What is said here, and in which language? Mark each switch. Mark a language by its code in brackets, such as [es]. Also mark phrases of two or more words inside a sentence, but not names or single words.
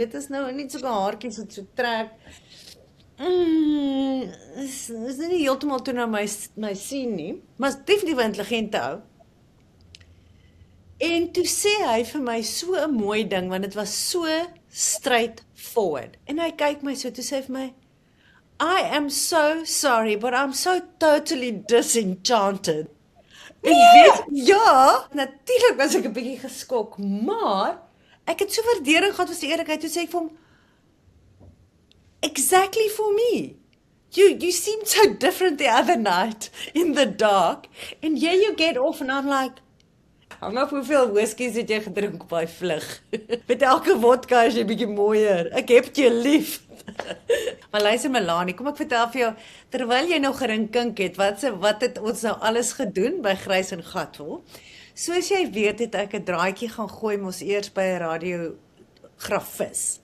[af] Dit is nou net so 'n haartjies wat so trek. Is nie heeltemal toe na my sien nie, maar is definitief 'n intelligente ou. En toe sê hy vir my so 'n mooi ding, want dit was so straightforward. En hy kyk my so, toe sê hy vir my, [en] I am so sorry, but I'm so totally disenchanted. [af] En weet, ja, natuurlik was ek 'n bietjie geskok, maar ek het so waardering gehad vir sy eerlikheid, toe sê ek vir hom, [en] exactly for me. You seemed so different the other night in the dark, and here you get off, and I'm like, [af] Hang af hoeveel whiskies het jy gedrink op daai vlug? Met elke vodka is jy bietjie mooier. Ek heb jou lief. Maar luister Melanie, kom ek vertel vir jou, terwyl jy nog gerinkink het, wat het ons nou alles gedoen by Grys en Gatwol? Soos jy weet het ek 'n draaitjie gaan gooi mos eers by 'n radiografis.